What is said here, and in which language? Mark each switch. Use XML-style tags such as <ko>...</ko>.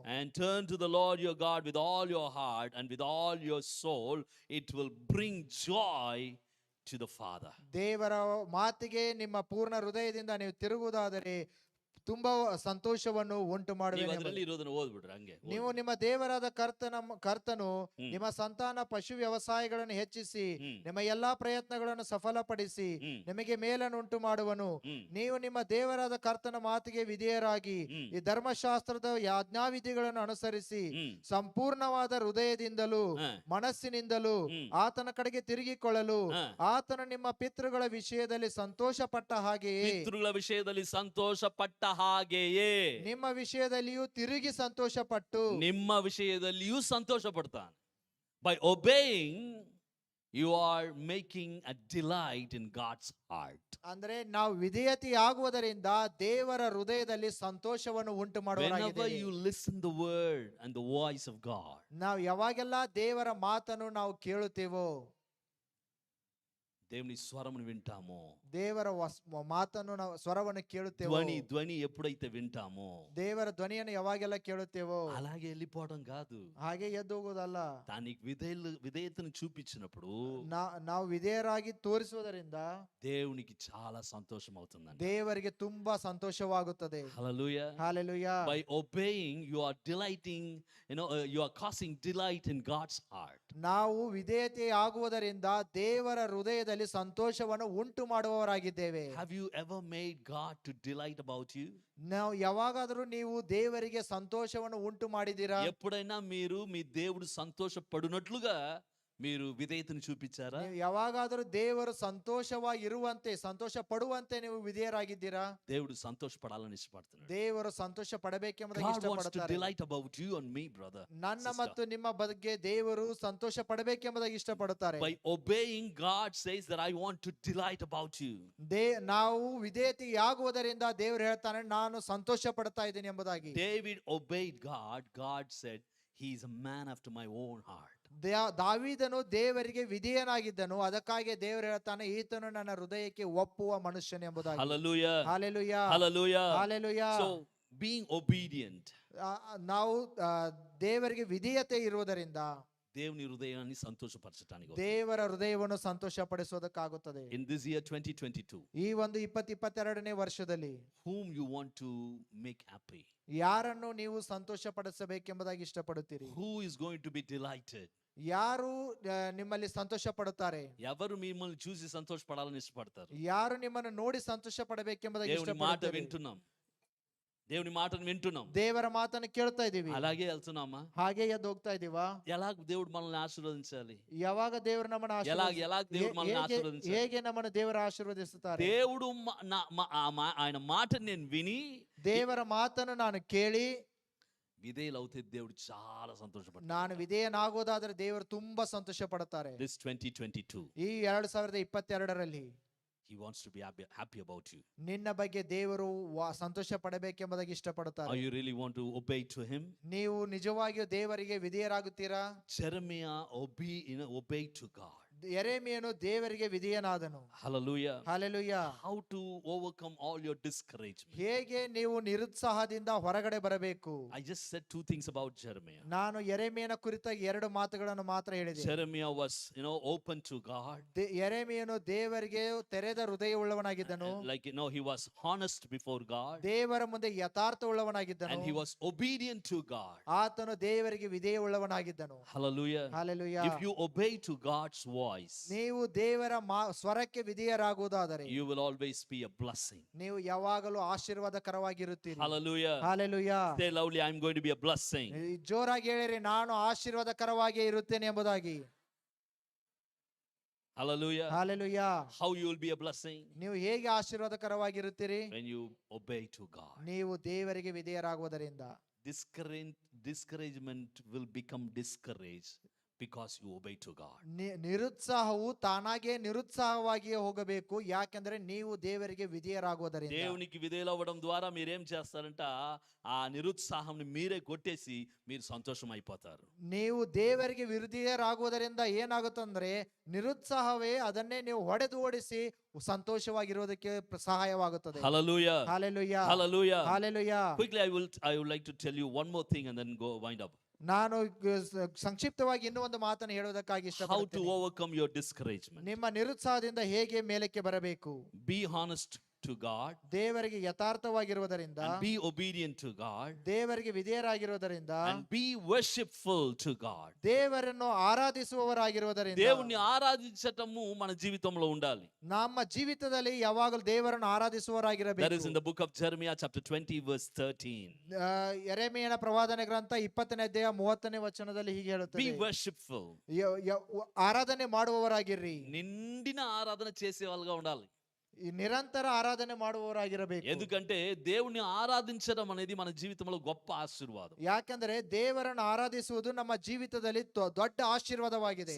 <en>and turn to the Lord your God with all your heart and with all your soul, it will bring joy to the Father.</en> <kn>ದೇವರ ಮಾತಿಗೆ ನಿಮ್ಮ ಪೂರ್ಣ ಹೃದಯದಿಂದ ನೀವು ತಿರುಗುವುದಾದರೆ ತುಂಬಾ ಸಂತೋಷವನ್ನು ಉಂಟು ಮಾಡುವೆನು. ಅದರಲ್ಲಿ ಇರೋದನ್ನ ಓದ್ಬಿಡ್ರಿ ಹಂಗೆ. ನೀವು ನಿಮ್ಮ ದೇವರಾದ ಕರ್ತನು ನಿಮ್ಮ ಸಂತಾನ ಪಶು ವ್ಯವಸಾಯಗಳನ್ನು ಹೆಚ್ಚಿಸಿ ನಿಮ್ಮ ಎಲ್ಲಾ ಪ್ರಯತ್ನಗಳನ್ನು ಸಫಲಪಡಿಸಿ ನಿಮಗೆ ಮೇಲನ್ನು ಉಂಟು ಮಾಡುವನು. ನೀವು ನಿಮ್ಮ ದೇವರಾದ ಕರ್ತನ ಮಾತಿಗೆ ವಿಧೇಯರಾಗಿ ಈ ಧರ್ಮಶಾಸ್ತ್ರದ ಆಜ್ಞಾವಿಧಿಗಳನ್ನು ಅನುಸರಿಸಿ ಸಂಪೂರ್ಣವಾದ ಹೃದಯದಿಂದಲೂ ಮನಸ್ಸಿನಿಂದಲೂ ಆತನ ಕಡೆಗೆ ತಿರುಗಿಕೊಳ್ಳಲು ಆತನು ನಿಮ್ಮ ಪಿತೃಗಳ ವಿಷಯದಲ್ಲಿ ಸಂತೋಷ ಪಟ್ಟ ಹಾಗೆಯೇ ಪಿತೃಗಳ ವಿಷಯದಲ್ಲಿ ಸಂತೋಷ ಪಟ್ಟ ಹಾಗೆಯೇ ನಿಮ್ಮ ವಿಷಯದಲ್ಲಿಯೂ ತಿರುಗಿ ಸಂತೋಷ ಪಟ್ಟು ನಿಮ್ಮ ವಿಷಯದಲ್ಲಿಯೂ ಸಂತೋಷ ಪಡ್ತಾನೆ.</kn> <en>By obeying, you are making a delight in God's heart.</en> <kn>ಅಂದ್ರೆ ನಾವು ವಿಧೇಯತೆ ಆಗುವುದರಿಂದ ದೇವರ ಹೃದಯದಲ್ಲಿ ಸಂತೋಷವನ್ನು ಉಂಟು</kn> <en>Whenever</en> <kn>ಮಾಡುವವರಾಗಿದ್ದೇವೆ.</kn> <en>you listen the word and the voice of God,</en> <kn>ನಾವು ಯಾವಾಗೆಲ್ಲ ದೇವರ ಮಾತನ್ನು ನಾವು ಕೇಳುತ್ತೇವೋ,</kn> <te>దేవుని స్వరమును వింటామో,</te> <kn>ದೇವರ ಮಾತನ್ನು ನಾವು ಸ್ವರವನ್ನು ಕೇಳುತ್ತೇವೋ,</kn> <te>ధ్వని ఎప్పుడైతే వింటామో</te> <kn>ದೇವರ ಧ್ವನಿಯನ್ನು ಯಾವಾಗೆಲ್ಲ ಕೇಳುತ್ತೇವೋ</kn> <te>అలాగే వెళ్ళిపోవడం కాదు.</te> <kn>ಹಾಗೆ ಎದ್ದು ಹೋಗೋದಲ್ಲ.</kn> <te>దానికి విధేయతను చూపించినప్పుడు</te> <kn>ನಾವು ವಿಧೇಯರಾಗಿ ತೋರಿಸುವುದರಿಂದ</kn> <te>దేవునికి చాలా సంతోషం అవుతుందండి.</te> <kn>ದೇವರಿಗೆ ತುಂಬಾ ಸಂತೋಷವಾಗುತ್ತದೆ.</kn> <te>హల్లెలూయా.</te> <kn>Hallelujah.</kn> <en>By obeying, you are delighting, you are causing delight in God's heart.</en> <kn>ನಾವು ವಿಧೇಯತೆ ಆಗುವುದರಿಂದ ದೇವರ ಹೃದಯದಲ್ಲಿ ಸಂತೋಷವನ್ನು ಉಂಟು ಮಾಡುವವರಾಗಿದ್ದೇವೆ.</kn> <en>Have you ever made God to delight about you?</en> <kn>ನಾವು ಯಾವಾಗಾದರೂ ನೀವು ದೇವರಿಗೆ ಸಂತೋಷವನ್ನು ಉಂಟು ಮಾಡಿದ್ದೀರಾ?</kn> <te>ఎప్పుడైనా మీరు మీ దేవుడు సంతోషపడునట్లుగా మీరు విధేయతను చూపించారా?</te> <kn>ನೀವು ಯಾವಾಗಾದರೂ ದೇವರು ಸಂತೋಷವಾಗಿರುವಂತೆ ಸಂತೋಷ ಪಡುವಂತೆ ನೀವು ವಿಧೇಯರಾಗಿದ್ದೀರಾ?</kn> <te>దేవుడు సంతోషపడాలని ఇష్టపడుతున్నాడు.</te> <kn>ದೇವರು ಸಂತೋಷ ಪಡಬೇಕೆಂಬುದಾಗಿ</kn> <en>God wants to</en> <kn>ಇಷ್ಟಪಡುತ್ತಾರೆ.</kn> <en>delight about you and me, brother.</en> <kn>ನನ್ನ</kn> <en>sister.</en> <kn>ಮತ್ತು ನಿಮ್ಮ ಬಗ್ಗೆ ದೇವರು ಸಂತೋಷ ಪಡಬೇಕೆಂಬುದಾಗಿ ಇಷ್ಟಪಡುತ್ತಾರೆ.</kn> <en>By obeying, God says that I want to delight about you.</en> <kn>ನಾವು ವಿಧೇಯತೆಯಾಗುವುದರಿಂದ ದೇವರು ಹೇಳ್ತಾನೆ ನಾನು ಸಂತೋಷ ಪಡ್ತಾ ಇದ್ದೀನಿ ಎಂಬುದಾಗಿ.</kn> <en>David obeyed God. God said, he is a man after my own heart.</en> <kn>ದಾವೀದನು ದೇವರಿಗೆ ವಿಧೇಯನಾಗಿದ್ದನು, ಅದಕ್ಕಾಗಿ ದೇವರು ಹೇಳ್ತಾನೆ ಈತನು ನನ್ನ ಹೃದಯಕ್ಕೆ ಒಪ್ಪುವ ಮನುಷ್ಯನು ಎಂಬುದಾಗಿ.</kn> <en>Hallelujah.</en> <kn>Hallelujah,</kn> <en>Hallelujah.</en> <kn>Hallelujah.</kn> <en>So being obedient,</en> <kn>ನಾವು ದೇವರಿಗೆ ವಿಧೇಯತೆ ಇರುವುದರಿಂದ</kn> <te>దేవుని హృదయాన్ని సంతోషపరచడానికి.</te> <kn>ದೇವರ ಹೃದಯವನ್ನು ಸಂತೋಷ ಪಡಿಸೋದಕ್ಕಾಗುತ್ತದೆ.</kn> <en>In this year 2022,</en> <kn>ಈ ಒಂದು 2022ನೇ ವರ್ಷದಲ್ಲಿ</kn> <en>whom you want to make happy?</en> <kn>ಯಾರನ್ನು ನೀವು ಸಂತೋಷ ಪಡಿಸಬೇಕೆಂಬುದಾಗಿ ಇಷ್ಟಪಡುತ್ತೀರಿ?</kn> <en>Who is going to be delighted?</en> <kn>ಯಾರು ನಿಮ್ಮಲ್ಲಿ ಸಂತೋಷ ಪಡುತ್ತಾರೆ?</kn> <te>ఎవరు మిమ్మల్ని చూసి సంతోషపడాలని ఇష్టపడతారు?</te> <kn>ಯಾರು ನಿಮ್ಮನ್ನು ನೋಡಿ ಸಂತೋಷ ಪಡಬೇಕೆಂಬುದಾಗಿ</kn> <te>దేవుని మాట</te> <kn>ಇಷ್ಟಪಡುತ್ತಾರೆ?</kn> <te>వింటున్నాం, దేవుని మాటను వింటున్నాం,</te> <kn>ದೇವರ ಮಾತನ್ನು ಕೇಳ್ತಾ ಇದೀವಿ,</kn> <te>అలాగే వెళ్తున్నామా?</te> <kn>ಹಾಗೆ ಎದ್ದು ಹೋಗ್ತಾ ಇದೀವಾ?</kn> <te>ఎలాగ దేవుడు మనల్ని ఆశీర్వదించాలి?</te> <kn>ಯಾವಾಗ ದೇವರು ನಮ್ಮನ್ನು</kn> <te>ఎలాగ దేవుడు మనల్ని ఆశీర్వదించాలి?</te> <kn>ಹೇಗೆ ನಮ್ಮನ್ನು ದೇವರು ಆಶೀರ್ವದಿಸುತ್ತಾರೆ?</kn> <te>దేవుడు ఆయన మాటను నేను విని</te> <kn>ದೇವರ ಮಾತನ್ನು ನಾನು ಕೇಳಿ</kn> <te>విధేయులవుతే దేవుడు చాలా సంతోషపడతాడు.</te> <kn>ನಾನು ವಿಧೇಯನಾಗೋದಾದ್ರೆ ದೇವರು ತುಂಬಾ ಸಂತೋಷ ಪಡುತ್ತಾರೆ.</kn> <en>This 2022,</en> <kn>ಈ 2022ರಲ್ಲಿ</kn> <en>he wants to be happy about you.</en> <kn>ನಿನ್ನ ಬಗ್ಗೆ ದೇವರು ಸಂತೋಷ ಪಡಬೇಕೆಂಬುದಾಗಿ ಇಷ್ಟಪಡುತ್ತಾರೆ.</kn> <en>Are you really want to obey to him?</en> <kn>ನೀವು ನಿಜವಾಗಿಯೂ ದೇವರಿಗೆ ವಿಧೇಯರಾಗುತ್ತೀರಾ?</kn> <en>Jeremiah obeyed to God.</en> <kn>ಯೆರೆಮೀಯನು ದೇವರಿಗೆ ವಿಧೇಯನಾದನು.</kn> <en>Hallelujah.</en> <kn>Hallelujah.</kn> <en>How to overcome all your discouragement?</en> <kn>ಹೇಗೆ ನೀವು ನಿರುತ್ಸಾಹದಿಂದ ಹೊರಗಡೆ ಬರಬೇಕು?</kn> <en>I just said two things about Jeremiah.</en> <kn>ನಾನು ಯೆರೆಮೀಯನ ಕುರಿತಾಗಿ 2 ಮಾತುಗಳನ್ನು ಮಾತ್ರ ಹೇಳಿದೆ.</kn> <en>Jeremiah was, open to God.</en> <kn>ಯೆರೆಮೀಯನು ದೇವರಿಗೆ ತೆರೆದ ಹೃದಯವುಳ್ಳವನಾಗಿದ್ದನು.</kn> <en>Like, he was honest before God.</en> <kn>ದೇವರ ಮುಂದೆ ಯಥಾರ್ಥವುಳ್ಳವನಾಗಿದ್ದನು.</kn> <en>And he was obedient to God.</en> <kn>ಆತನು ದೇವರಿಗೆ ವಿಧೇಯವುಳ್ಳವನಾಗಿದ್ದನು.</kn> <en>Hallelujah.</en> <kn>Hallelujah.</kn> <en>If you obey to God's voice,</en> <kn>ನೀವು ದೇವರ ಸ್ವರಕ್ಕೆ ವಿಧೇಯರಾಗುವುದಾದರೆ</kn> <en>you will always be a blessing.</en> <kn>ನೀವು ಯಾವಾಗಲೂ ಆಶೀರ್ವಾದಕರವಾಗಿರುತ್ತೀರಿ.</kn> <en>Hallelujah.</en> <kn>Hallelujah.</kn> <en>Say loudly, I'm going to be a blessing.</en> <kn>ಜೋರಾಗಿ ಹೇಳಿರಿ, ನಾನು ಆಶೀರ್ವಾದಕರವಾಗಿ ಇರುತ್ತೇನೆ ಎಂಬುದಾಗಿ.</kn> <en>Hallelujah.</en> <kn>Hallelujah.</kn> <en>How you will be a blessing?</en> <kn>ನೀವು ಹೇಗೆ ಆಶೀರ್ವಾದಕರವಾಗಿರುತ್ತೀರಿ?</kn> <en>When you obey to God.</en> <kn>ನೀವು ದೇವರಿಗೆ ವಿಧೇಯರಾಗುವುದರಿಂದ.</kn> <en>Discouragement will become discouraged because you obey to God.</en> <kn>ನಿರುತ್ಸಾಹವು ತಾನಾಗೆ ನಿರುತ್ಸಾಹವಾಗಿಯೇ ಹೋಗಬೇಕು, ಯಾಕೆಂದ್ರೆ ನೀವು ದೇವರಿಗೆ ವಿಧೇಯರಾಗುವುದರಿಂದ.</kn> <te>దేవునికి విధేయులవ్వడం ద్వారా మీరేం చేస్తారంట, ఆ నిరుత్సాహంని మీరే కొట్టేసి మీరు సంతోషం అయిపోతారు.</te> <kn>ನೀವು ದೇವರಿಗೆ ವಿಧೇಯರಾಗುವುದರಿಂದ ಏನಾಗುತ್ತಂದ್ರೆ ನಿರುತ್ಸಾಹವೇ ಅದನ್ನೇ ನೀವು ಹೊಡೆದು ಓಡಿಸಿ ಸಂತೋಷವಾಗಿರೋದಕ್ಕೆ ಸಹಾಯವಾಗುತ್ತದೆ.</kn> <en>Hallelujah.</en> <kn>Hallelujah.</kn> <en>Hallelujah.</en> <kn>Hallelujah.</kn> <en>Quickly I would like to tell you one more thing and then go wind up.</en> <kn>ನಾನು ಸಂಕ್ಷಿಪ್ತವಾಗಿ ಇನ್ನೂ ಒಂದು ಮಾತನ್ನು ಹೇಳುವುದಕ್ಕಾಗಿ</kn> <en>How to</en> <kn>ಇಷ್ಟಪಡುತ್ತೇನೆ.</kn> <en>overcome your discouragement.</en> <kn>ನಿಮ್ಮ ನಿರುತ್ಸಾಹದಿಂದ ಹೇಗೆ ಮೇಲಕ್ಕೆ ಬರಬೇಕು?</kn> <en>Be honest to God.</en> <kn>ದೇವರಿಗೆ ಯಥಾರ್ಥವಾಗಿರುವುದರಿಂದ,</kn> <en>And be obedient to God.</en> <kn>ದೇವರಿಗೆ ವಿಧೇಯರಾಗಿರುವುದರಿಂದ,</kn> <en>And be worshipful to God.</en> <kn>ದೇವರನ್ನು ಆರಾಧಿಸುವವರಾಗಿರುವುದರಿಂದ.</kn> <te>దేవుణ్ణి ఆరాధించటము మన జీవితంలో ఉండాలి.</te> <kn>ನಮ್ಮ ಜೀವಿತದಲ್ಲಿ ಯಾವಾಗಲೂ ದೇವರನ್ನು</kn> <en>That is</en> <kn>ಆರಾಧಿಸುವವರಾಗಿರಬೇಕು.</kn> <en>in the book of Jeremiah chapter 20 verse 13.</en> <kn>ಯೆರೆಮೀಯನ ಪ್ರವಾದನೆ ಗ್ರಂಥ 20ನೇ ಅಧ್ಯಾಯ 30ನೇ ವಚನದಲ್ಲಿ ಹೀಗೆ</kn> <en>Be</en> <kn>ಹೇಳುತ್ತದೆ,</kn> <en>worshipful.</en> <kn>ಆರಾಧನೆ ಮಾಡುವವರಾಗಿರ್ರಿ.</kn> <te>నిండిన ఆరాధన చేసే వాళ్ళుగా ఉండాలి.</te> <kn>ಈ ನಿರಂತರ ಆರಾಧನೆ ಮಾಡುವವರಾಗಿರಬೇಕು.</kn> <te>ఎందుకంటే దేవుణ్ణి ఆరాధించడం అనేది మన జీవితంలో గొప్ప ఆశీర్వాదం.</te> <kn>ಯಾಕಂದ್ರೆ ದೇವರನ್ನು ಆರಾಧಿಸುವುದು ನಮ್ಮ ಜೀವಿತದಲ್ಲಿ ದೊಡ್ಡ ಆಶೀರ್ವಾದವಾಗಿದೆ.</kn>